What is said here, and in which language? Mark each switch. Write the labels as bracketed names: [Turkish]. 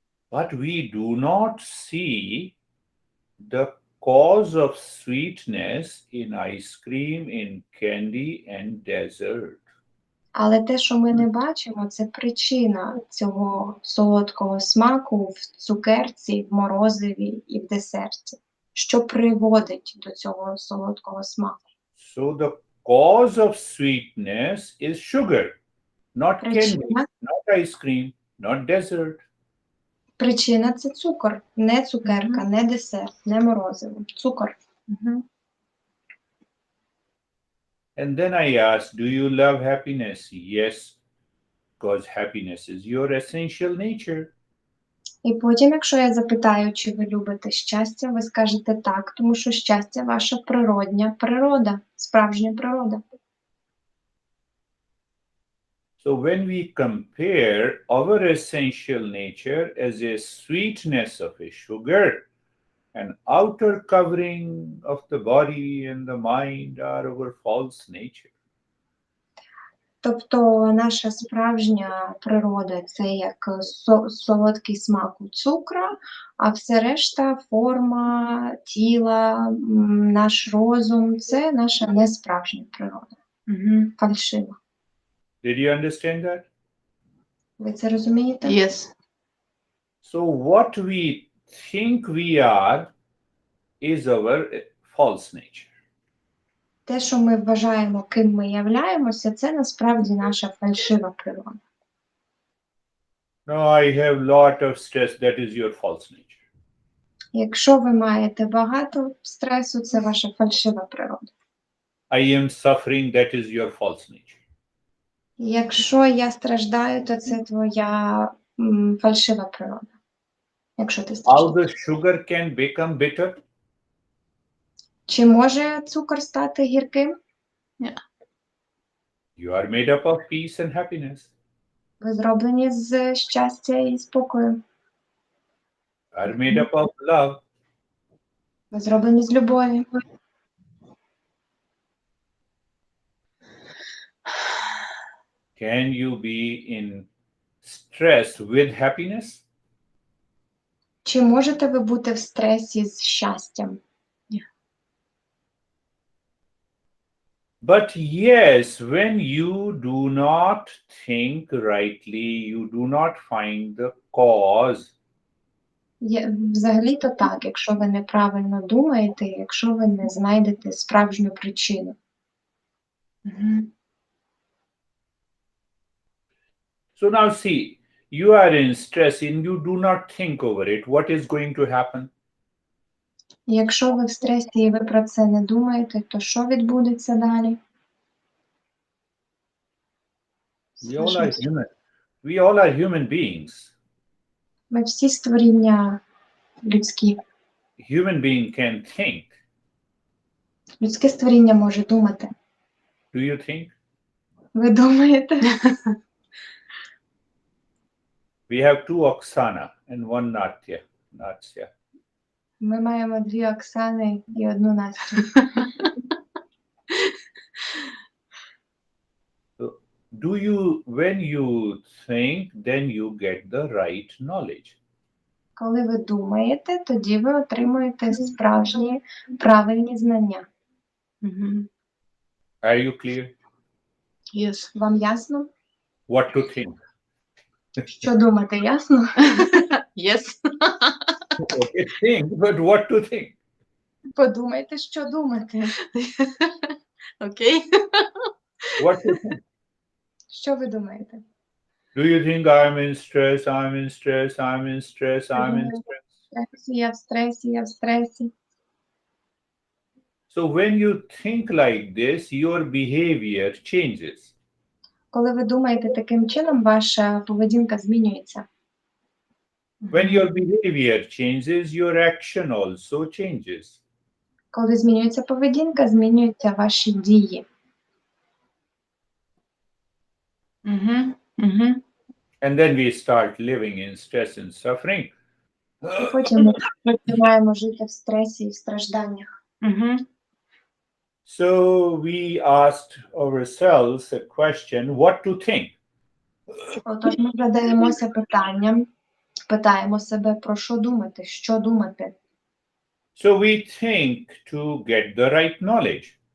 [English] But we do not see the cause of sweetness in ice cream, in candy and dessert. [Ukrainian] Але те, що ми не бачимо, це причина цього солодкого смаку в цукерці, в морозиві і в десерті. Що приводить до цього солодкого смаку? [English] So the cause of sweetness is sugar, not candy, [Ukrainian] Причина, [English] not ice cream, not dessert. [Ukrainian] причина – це цукор. Не цукерка, не десерт, не морозиво. Цукор. [English] And then I asked, do you love happiness? Yes, because happiness is your essential nature. [Ukrainian] І потім, якщо я запитаю, чи ви любите щастя, ви скажете так, тому що щастя – ваша природня природа, справжня природа. [English] So when we compare our essential nature as a sweetness of a sugar, an outer covering of the body and the mind are our false nature. [Ukrainian] Тобто наша справжня природа це як солодкий смак у цукру, а все решта, форма, тіла, наш розум це наша несправжня природа. Фальшива. [English] Did you understand that? [Ukrainian] Ви це розумієте? [English] Yes. So what we think we are is our false nature. [Ukrainian] Те, що ми вважаємо, ким ми являємося, це насправді наша фальшива природа. [English] No, I have lot of stress. That is your false nature. [Ukrainian] Якщо ви маєте багато стресу, це ваша фальшива природа. [English] I am suffering. That is your false nature. [Ukrainian] Якщо я страждаю, то це твоя фальшива природа. Якщо ти [English] How [Ukrainian] страждаєш. [English] the sugar can become bitter? [Ukrainian] Чи може цукор стати гірким? [English] You are made up of peace and happiness. [Ukrainian] Ви зроблені з щастя і спокою. [English] You are made up of love. [Ukrainian] Ви зроблені з любові. [English] Can you be in stress with happiness? [Ukrainian] Чи можете ви бути в стресі з щастям? [English] But yes, when you do not think rightly, you do not find the cause. [Ukrainian] Взагалі-то так, якщо ви неправильно думаєте, якщо ви не знайдете справжню причину. [English] So now see, you are in stress and you do not think over it. What is going to happen? [Ukrainian] Якщо ви в стресі і ви про це не думаєте, то що відбудеться далі? [English] We all are human. We all are human beings. [Ukrainian] Ми всі створіння людські. [English] Human being can think. [Ukrainian] Людське створіння може думати. [English] Do you think? [Ukrainian] Ви думаєте? [English] We have two Oksana and one Natya. Natya. [Ukrainian] Ми маємо дві Оксани і одну Настю. [English] So when you think, then you get the right knowledge. [Ukrainian] Коли ви думаєте, тоді ви отримуєте справжні, правильні знання. [English] Are you clear? Yes. [Ukrainian] Вам ясно? [English] What to think? [Ukrainian] Що думати, ясно? [English] Yes. Okay, think, but what to think? [Ukrainian] Подумайте, що думати. [English] Okay. What to think? [Ukrainian] Що ви думаєте? [English] Do you think I'm in stress, I'm in stress, I'm in stress, I'm in stress? [Ukrainian] Я в стресі, я в стресі. [English] So when you think like this, your behavior changes. [Ukrainian] Коли ви думаєте таким чином, ваша поведінка змінюється. [English] When your behavior changes, your action also changes. [Ukrainian] Коли змінюється поведінка, змінюються ваші дії. [English] And then we start living in stress and suffering. [Ukrainian] І потім ми починаємо жити в стресі і в стражданнях. [English] So we asked ourselves a question, what to think? [Ukrainian] Отож ми задаємося питанням, питаємо себе, про що думати, що думати. [English] So we think to get the right knowledge.